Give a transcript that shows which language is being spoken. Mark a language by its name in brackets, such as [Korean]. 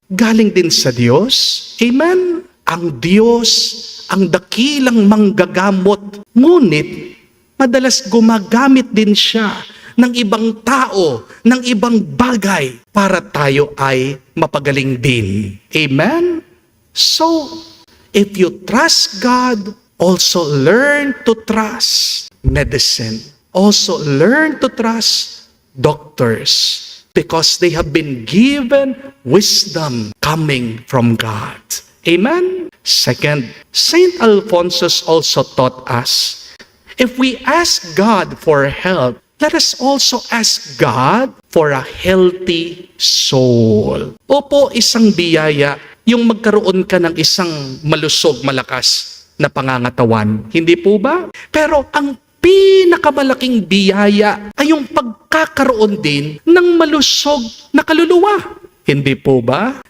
[Filipino] Galing din sa Diyos. Amen? Ang Diyos, ang dakilang manggagamot. Ngunit, madalas gumagamit din siya ng ibang tao, ng ibang bagay para tayo ay mapagaling din. Amen? [English] So, if you trust God, also learn to trust medicine. Also learn to trust doctors because they have been given wisdom coming from God. Amen? Second, Saint Alphonsus also taught us, if we ask God for help, let us also ask God for a healthy soul. [Filipino] Opo, isang biyaya yung magkaroon ka ng isang malusog, malakas na pangangatawan. Hindi po ba? Pero ang pinakamalaking biyaya ay yung pagkakaroon din ng malusog na kaluluwa. Hindi po ba?